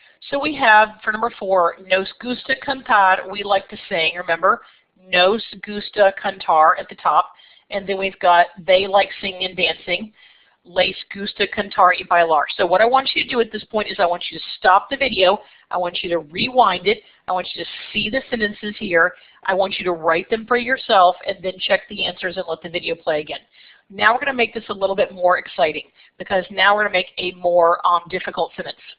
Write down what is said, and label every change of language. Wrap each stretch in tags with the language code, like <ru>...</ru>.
<en>So we have, for number 4,</en> <es>nos gusta cantar,</es> <en>we like to sing. Remember,</en> <es>nos gusta cantar</es> <en>at the top. And then we've got they like singing and dancing.</en> <es>Les gusta cantar y bailar.</es> <en>So what I want you to do at this point is I want you to stop the video. I want you to rewind it. I want you to see the sentences here. I want you to write them for yourself and then check the answers and let the video play again. Now we're going to make this a little bit more exciting because now we're going to make a more difficult sentence.</en>